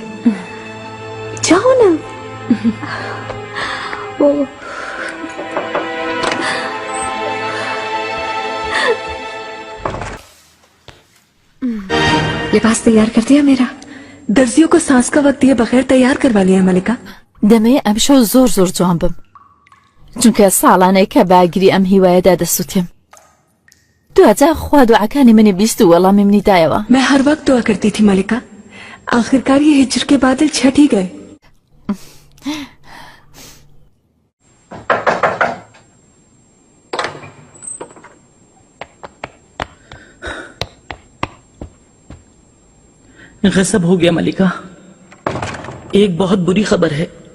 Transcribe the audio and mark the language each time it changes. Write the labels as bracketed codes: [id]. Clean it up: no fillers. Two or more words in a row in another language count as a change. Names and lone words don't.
[hi] जाओ ना। ओ लिबास तैयार कर दिया मेरा? दर्जियों को सांस का वक्त दिए बगैर तैयार करवा लिया मलिका। [ckb] دەمەیە ئەم شەو زۆر زۆر جوان بم چونکە ساڵانەی کە باگیری ئەم هیوایەدا دەسووتیم. دوجا خوا دوعەکانی منی بیست و وەڵامی منی دایەوە. [hi] मैं हर वक्त दुआ करती थी मलिका। आखिरकार ये हिज्र के बादल छट ही गए। गजब हो गया मलिका, एक बहुत बुरी खबर है।